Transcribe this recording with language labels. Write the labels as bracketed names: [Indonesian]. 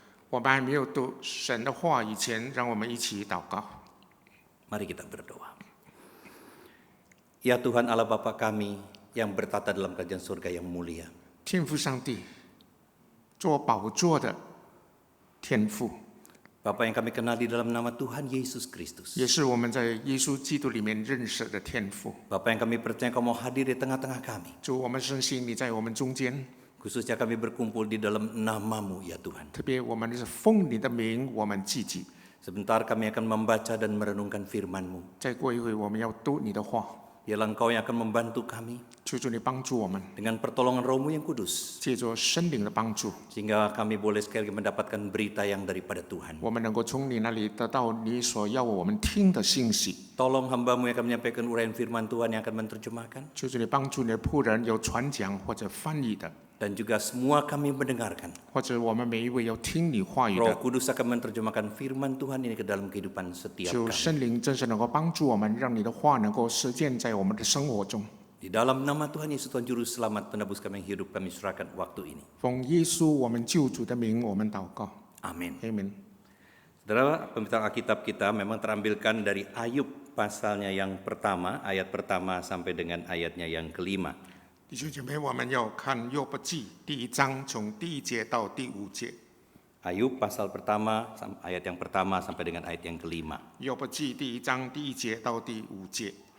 [Chinese] 我们还没有读神的话以前，让我们一起祷告。 [Indonesian] Mari kita berdoa. Ya Tuhan Allah Bapa kami yang bertata dalam kerajaan surga yang mulia. [Chinese] 天父上帝，做宝座的天父， [Indonesian] Bapa yang kami kenal di dalam nama Tuhan Yesus Kristus. [Chinese] 也是我们在耶稣基督里面认识的天父。 [Indonesian] Bapa yang kami percaya Kau mau hadir di tengah-tengah kami. [Chinese] 主，我们深信你在我们中间， [Indonesian] Khususnya kami berkumpul di dalam nama-Mu ya Tuhan. [Chinese] 特别我们是奉你的名，我们聚集。 [Indonesian] Sebentar kami akan membaca dan merenungkan firman-Mu. [Chinese] 再过一会，我们要读你的话， [Indonesian] Biarlah Engkau yang akan membantu kami [Chinese] 求主你帮助我们， [Indonesian] dengan pertolongan Roh-Mu yang kudus. [Chinese] 借着圣灵的帮助， [Indonesian] Sehingga kami boleh sekali lagi mendapatkan berita yang daripada Tuhan. [Chinese] 我们能够从你那里得到你所要我们听的信息。 [Indonesian] Tolong hamba-Mu yang akan menyampaikan uraian firman Tuhan yang akan menerjemahkan. [Chinese] 求主你帮助你的仆人有传讲或者翻译的， [Indonesian] Dan juga semua kami mendengarkan. [Chinese] 或者我们每一位要听你话语 [Indonesian] Roh [Chinese] 的。 [Indonesian] Kudus akan menerjemahkan firman Tuhan ini ke dalam kehidupan setiap [Chinese] 求 [Indonesian] kami. [Chinese] 圣灵真是能够帮助我们，让你的话能够实践在我们的生活中。 [Indonesian] Di dalam nama Tuhan Yesus Tuhan Juru Selamat penebus kami yang hidup, kami serahkan waktu ini. [Chinese] 奉耶稣我们救主的名，我们祷告。 [Indonesian] Amin. Amin. Saudara, pembacaan Alkitab kita memang terambilkan dari Ayub pasalnya yang pertama, ayat pertama sampai dengan ayatnya yang kelima. [Chinese] 弟兄姐妹，我们要看约伯记第1章，从第1节到第5节。 [Indonesian] Ayub pasal pertama, ayat yang pertama sampai dengan ayat yang kelima. [Chinese] 约伯记第1章第1节到第5节。